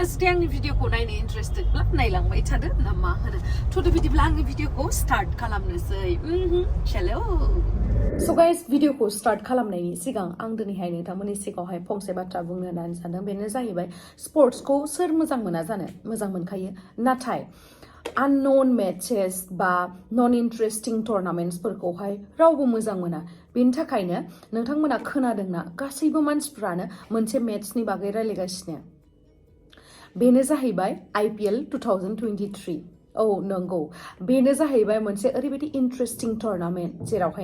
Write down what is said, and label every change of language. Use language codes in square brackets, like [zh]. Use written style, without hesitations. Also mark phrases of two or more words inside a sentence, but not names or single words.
[brx] जुदि आंनि भिडिअखौ नायनो इन्टारेस्टेडब्ला नायलांबाय थादो ना मा होनो थ' बिदिब्ला आंनि भिडिअखौ स्टार्ट खालामनोसै हेलौ स' गाइस भिडिअखौ स्टार्ट खालामनायनि सिगां आं दिनैहाय नोंथांमोननि सिगाङावहाय फंसे बाथ्रा बुंनो होननानै सानदों बेनो जाहैबाय स्पर्ट्सखौ सोर मोजां मोना जानो मोजां मोनखायो नाथाय [en] unknown matches [brx] बा [en] non interesting tournaments [brx] फोरखौहाय रावबो मोजां मोना बेनि थाखायनो नोंथांमोना खोनादोंना गासैबो मानसिफ्रानो मोनसे मेट्सनि बागै रायलायगासिनो बेनो जाहैबाय IPL 2023 औ नंगौ बेनो जाहैबाय मोनसे ओरैबायदि [en] interesting tournament [brx] जेरावहाय